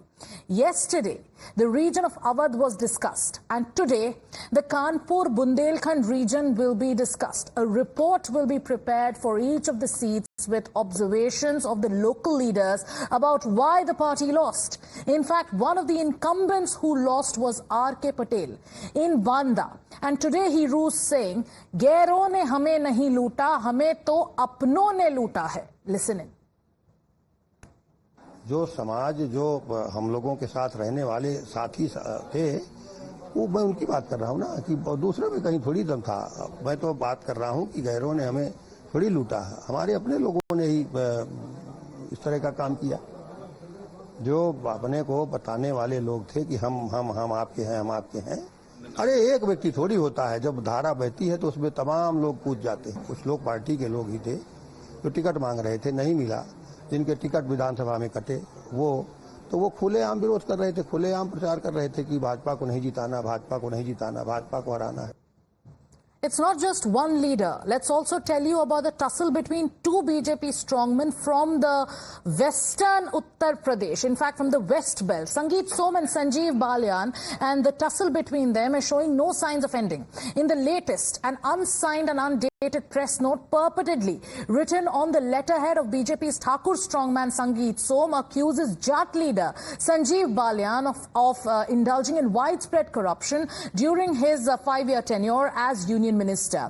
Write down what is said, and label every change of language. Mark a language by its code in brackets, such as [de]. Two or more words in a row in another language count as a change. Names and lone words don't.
[en] Yesterday, the region of Awadh was discussed, and today the Kanpur-Bundelkhand region will be discussed. A report will be prepared for each of the seats with observations of the local leaders about why the party lost. In fact, one of the incumbents who lost was R.K. Patel in Banda, and today he rules saying, [hi] "गैरों ने हमें नहीं लूटा, हमें तो अपनों ने लूटा है." [en] Listen in. [hi] जो समाज जो हम लोगों के साथ रहने वाले साथी थे, वो मैं उनकी बात कर रहा हूँ ना, कि दूसरे में कहीं थोड़ी दम था। मैं तो बात कर रहा हूँ कि गैरों ने हमें थोड़ी लूटा, हमारे अपने लोगों ने ही इस तरह का काम किया। जो अपने को बताने वाले लोग थे कि हम आपके हैं, हम आपके हैं। अरे एक व्यक्ति थोड़ी होता है, जब धारा बहती है तो उसमें तमाम लोग कूद जाते हैं। कुछ लोग पार्टी के लोग ही थे जो टिकट मांग रहे थे, नहीं मिला, जिनके टिकट विधानसभा में कटे, वो खुलेआम विरोध कर रहे थे, खुलेआम प्रचार कर रहे थे कि भाजपा को नहीं जिताना, भाजपा को नहीं जिताना, भाजपा को हराना है। [en] It's not just one leader. Let's also tell you about the tussle between two BJP strongmen from the western Uttar Pradesh. In fact, from the West Belt, Sangeet Som and Sanjeev Balyan, and the tussle between them is showing no signs of ending. In the latest, an unsigned and undated press note purportedly written on the letterhead of BJP's Thakur strongman Sangeet Som accuses Jat leader Sanjeev Balyan of indulging in widespread corruption during his 5-year tenure as Union Minister.